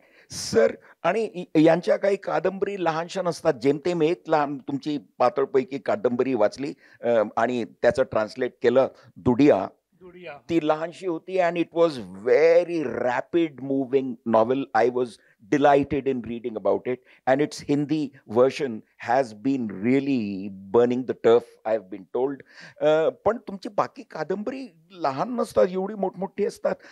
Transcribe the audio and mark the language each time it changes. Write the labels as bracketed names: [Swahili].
[Marathi] Sir, आणि यांच्या काही कादंबरी लहानशा नसतात. जेमतेम एक लहान तुमची पातळपैकी कादंबरी वाचली आणि त्याचं ट्रान्सलेट केलं, दुडिया. दुडिया. ती लहानशी होती [English] And it was very rapid moving novel. I was delighted in reading about it, and its Hindi version has been really burning the tough, I have been told. [Marathi] पण तुमची बाकी कादंबरी लहान नसतात, एवढी मोठमोठी असतात.